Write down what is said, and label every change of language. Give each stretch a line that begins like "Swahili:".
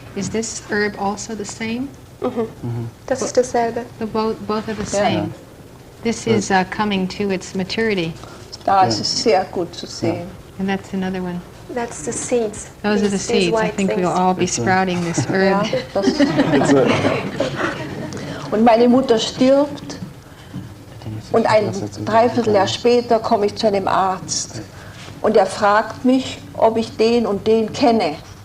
English: Is this herb also the same?
German: Das ist dasselbe.
English: Both are the same. This is coming to its maturity.
German: Da ist es sehr gut zu sehen.
English: And that's another one. That's the seeds. Those are the seeds. I think we'll all be sprouting this herb.
German: Ja, und meine Mutter stirbt und ein Dreivierteljahr später komme ich zu einem Arzt und er fragt mich, ob ich den und den kenne.